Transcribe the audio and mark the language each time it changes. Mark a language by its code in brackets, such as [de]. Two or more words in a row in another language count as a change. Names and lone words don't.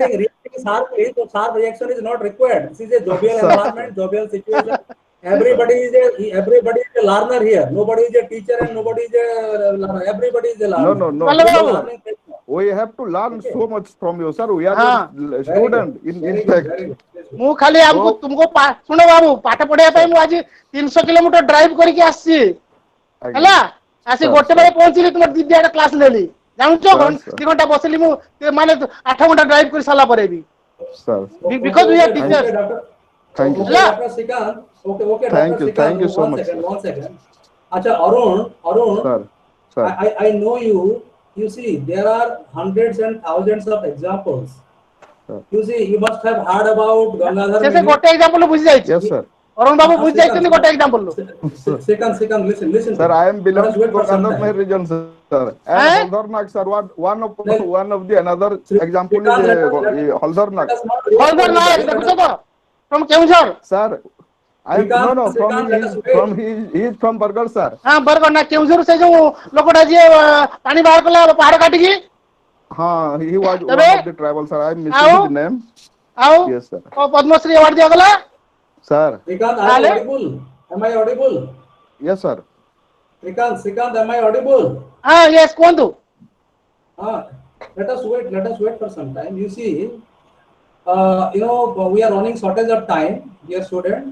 [en] reacting sharply, so sharp reaction is not required. This is a jovial environment, jovial situation. Everybody is a learner here. Nobody is a teacher and nobody is a learner. Everybody is a learner. No. We have to learn so much from you, sir. We are your student in fact. [or] ମୁଁ ଖାଲି ଆମକୁ ତୁମକୁ ଶୁଣ ବାବୁ, ପାଠ ପଢିବା ପାଇଁ ମୁଁ ଆଜି 300 କିଲୋମିଟର ଡ୍ରାଇଭ କରିକି ଆସିଛି ହେଲା, ଆସି ଗୋଟେ ବେଳେ ପହଞ୍ଚିଲି, ତୁମ ଦିଦି ଆଡେ କ୍ଲାସ ନେଲି, ଜାଣୁଛ 2 ଘଣ୍ଟା ବସିଲି ମୁଁ, ମାନେ 8 ଘଣ୍ଟା ଡ୍ରାଇଭ କରି ସାରିଲା ପରେ ବି, [en] because we are teachers. Thank you. Dr. Srikant. Okay. Thank you so much. One second. Acha, Arun. Sir. I know you. You see, there are hundreds and thousands of examples. You see, you must have heard about Gangadhar. [or] ସେ ଗୋଟେ ଏକ୍ସାମ୍ପଲ ବୁଝି ଯାଇଛି. [en] Yes, sir. [or] ଅରୁଣ ବାବୁ ବୁଝି ଯାଇଛନ୍ତି ଗୋଟେ ଏକ୍ସାମ୍ପଲ. [en] Second, listen. Sir, I am belonging to Gangadhar region, sir. And Haldarnak, sir, one of the another example is Haldarnak. [or] ଦେଖୁଛ ତ? [en] From କେଉଁଝର. Sir, he is from Bargarh, sir. [or] ହଁ ବରଗଡ଼ ନା କେଉଁଝର, ସେ ଯୋଉ ଲୋକଟା ଯିଏ ପାଣି ବାହାର କଲା ପାହାଡ କାଟିକି. [en] He was one of the tribal, sir. I am missing his name. [or] ଆଉ [en] Yes, sir. [or] ପଦ୍ମଶ୍ରୀ ଆୱାର୍ଡ ଦିଆଗଲା. [en] Sir. Srikant, are you audible? Am I audible? Yes, sir. Srikant, am I audible? Yes, Kwandu. Ah, let us wait for some time. You see, we are running shortage of time, dear student.